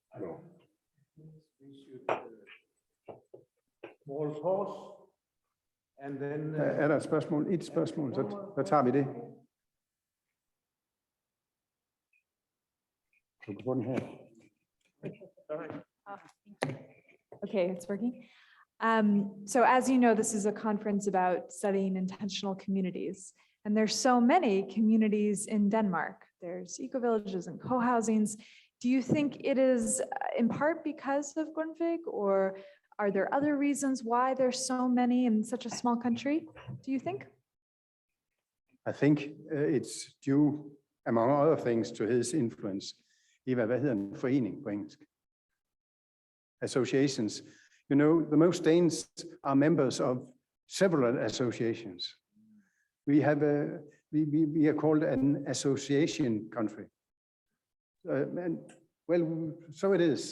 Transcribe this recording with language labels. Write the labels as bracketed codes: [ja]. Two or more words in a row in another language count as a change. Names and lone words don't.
[en] Myles Horton And then, [da] Er der et spørgsmål? Et spørgsmål, så tager vi det. Du kan få den her. [en] Okay, it's working. So as you know, this is a conference about studying intentional communities. And there's so many communities in Denmark. There's eco-villages and co-housings. Do you think it is in part because of Grundtvig, or are there other reasons why there's so many in such a small country, do you think? I think it's due, among other things, to his influence. [da] Eva, hvad hedder en forening på engelsk? [en] Associations. You know, the most Danes are members of several associations. We are called an association country. And well, so it is.